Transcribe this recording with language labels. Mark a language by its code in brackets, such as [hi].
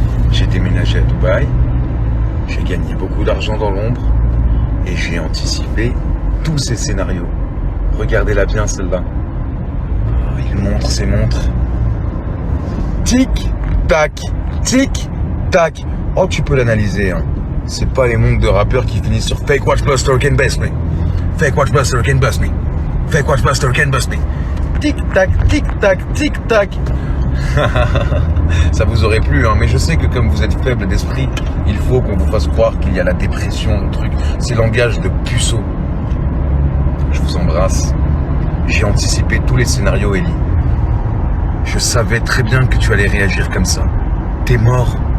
[fr] J'ai déménagé à Dubaï, j'ai gagné beaucoup d'argent dans l'ombre et j'ai anticipé tous ces scénarios. Regardez-la bien celle-là. Oh, il montre ses montres. Tic, tac, tic, tac. Oh, tu peux l'analyser, hein. C'est pas les montres de rappeurs qui finissent sur Fake Watch Buster [en] can bust me. Fake Watch Buster can bust me. Fake Watch Buster can bust me. [fr] Tic tac, tic tac, tic tac. Ça vous aurait plu, hein, mais je sais que comme vous êtes faible d'esprit, il faut qu'on vous fasse croire qu'il y a la dépression, le truc. C'est langage de puceau. Je vous embrasse. J'ai anticipé tous les scénarios, Ellie. Je savais très bien que tu allais réagir comme ça. T'es mort.